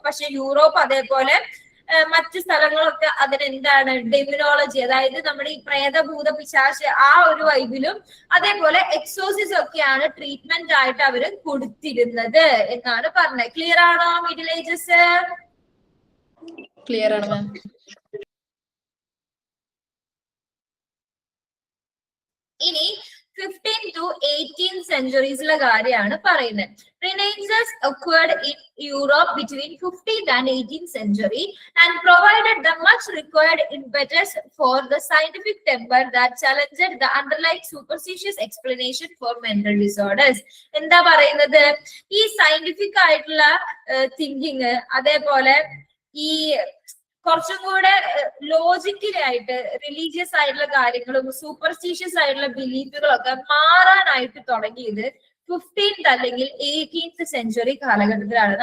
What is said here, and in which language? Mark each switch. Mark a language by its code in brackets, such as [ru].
[ml] പക്ഷെ യൂറോപ്പ് അതേപോലെ മറ്റു സ്ഥലങ്ങളൊക്കെ അതിനെന്താണ് ഡെമിനോളജി, അതായത് നമ്മുടെ ഈ പ്രേതഭൂത പിശാച് ആ ഒരു വൈബിലും അതേപോലെ എക്സോസിസ് ഒക്കെയാണ് ട്രീറ്റ്മെന്റ് ആയിട്ട് അവര് കൊടുത്തിരുന്നത് എന്നാണ് പറഞ്ഞത്. ക്ലിയർ ആണോ മിഡിൽ ഏജസ്? ക്ലിയർ ആണ് മാം. ഇനി 15 to 18 സെഞ്ചുറീസിലെ കാര്യമാണ് പറയുന്നത്. [en] Renaissance occurred in Europe between 15th and 18th century and provided the much required impetus for the scientific temper that challenged the underlying superstitious explanation for mental disorders. [ml] എന്താ പറയുന്നത്? ഈ scientific ആയിട്ടുള്ള thinking, അതേപോലെ ഈ കുറച്ചും കൂടെ ലോജിക്കലായിട്ട് റിലീജിയസ് ആയിട്ടുള്ള കാര്യങ്ങളും സൂപ്പർസ്റ്റീഷ്യസ് ആയിട്ടുള്ള ബിലീഫുകളൊക്കെ മാറാനായിട്ട് തുടങ്ങിയത് 15th അല്ലെങ്കിൽ 18th സെഞ്ചുറി കാലഘട്ടത്തിലാണ്.